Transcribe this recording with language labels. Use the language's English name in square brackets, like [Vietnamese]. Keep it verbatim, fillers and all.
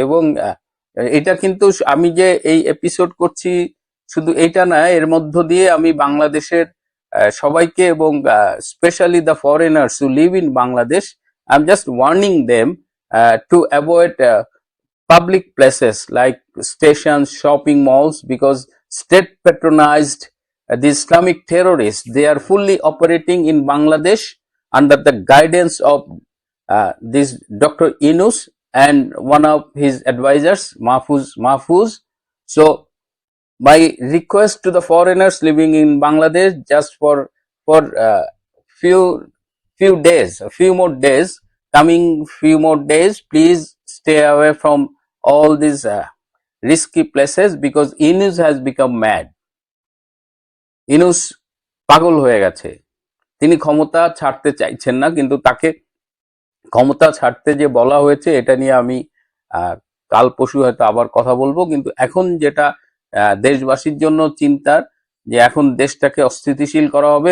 [Bangla] এবং আহ, এটা কিন্তু স- আমি যে এই এপিসোড করছি শুধু এটা না, এর মধ্য দিয়ে আমি বাংলাদেশের আহ, সবাইকে এবং [English] Specially the foreigners who live in Bangladesh, I am just warning them to avoid public places like stations, shopping malls, because state patronized uh, the Islamic terrorists. They are fully operating in Bangladesh under the guidance of uh, this doctor Yunus and one of his advisors, Mahfuz Mahfuz. So my request to the foreigners living in Bangladesh, just for for uh, few few days, a few more days, coming few more days, please stay away from all these uh, risky places, because Inus has become mad. [Bangla] Inus পাগল হয়ে গেছে, তিনি ক্ষমতা ছাড়তে চাইছেন না, কিন্তু তাকে ক্ষমতা ছাড়তে যে বলা হয়েছে এটা নিয়ে আমি আহ, কাল পশু হয়তো আবার কথা বলবো। কিন্তু এখন যেটা আহ, দেশবাসীর জন্য চিন্তার, যে এখন দেশটাকে অস্থিতিশীল করা হবে।